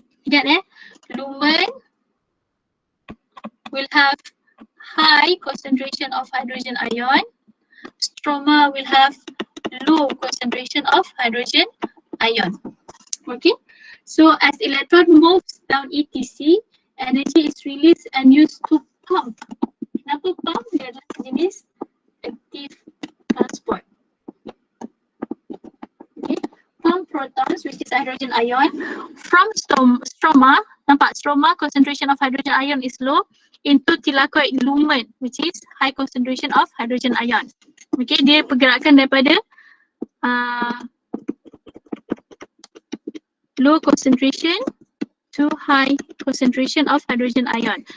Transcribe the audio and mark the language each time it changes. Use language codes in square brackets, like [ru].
[ms] Ingat [en] lumen will have high concentration of hydrogen ion, stroma will have low concentration of hydrogen ion. Okay, so as electron moves down ETC, energy is released and used to pump. [ms] Kenapa pump? Dia adalah jenis active transport. [en] Okay, pump protons, which is hydrogen ion, from stroma. [ms] Nampak [en] stroma concentration of hydrogen ion is low, into thylakoid lumen, which is high concentration of hydrogen ion. Okay, [ms] dia pergerakan daripada [en] low concentration to high concentration of hydrogen ion.